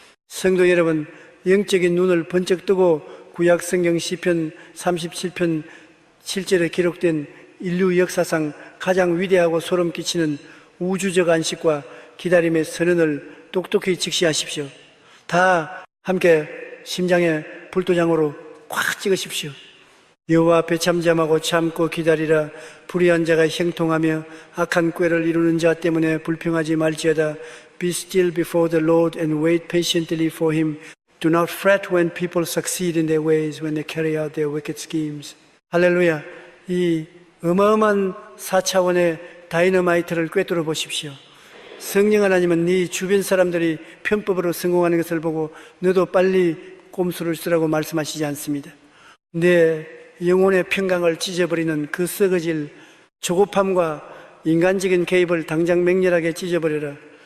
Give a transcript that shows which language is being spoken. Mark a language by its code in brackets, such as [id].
[ko] 성도 여러분, 영적인 눈을 번쩍 뜨고 구약 성경 시편 37편 7절에 기록된 인류 역사상 가장 위대하고 소름 끼치는 우주적 안식과 기다림의 선언을 똑똑히 직시하십시오. 다 함께 심장에 불도장으로 꽉 찍으십시오. 여호와 앞에 잠잠하고 참고 기다리라. 불의한 자가 형통하며 악한 꾀를 이루는 자 때문에 불평하지 말지어다. [en] Be still before the Lord and wait patiently for Him. Do not fret when people succeed in their ways, when they carry out their wicked schemes. [ko] 할렐루야. 이 어마어마한 4차원의 다이너마이트를 꿰뚫어 보십시오. 성령 하나님은 네 주변 사람들이 편법으로 성공하는 것을 보고 너도 빨리 꼼수를 쓰라고 말씀하시지 않습니다. 내 영혼의 평강을 찢어버리는 그 썩어질 조급함과 인간적인 개입을 당장 맹렬하게 찢어버려라.